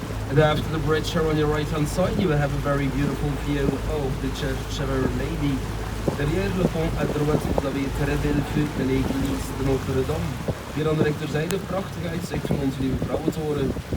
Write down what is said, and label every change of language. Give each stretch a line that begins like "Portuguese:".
English: And after the bridge here on your right hand side you will have a very beautiful view of the Church of Our Lady.
French: Derrière le pont à droite, vous avez très belle vue de l'église de Notre-Dame.
Dutch: Hier aan de rechterzijde prachtig uitzicht van onze nieuwe vrouwentoren.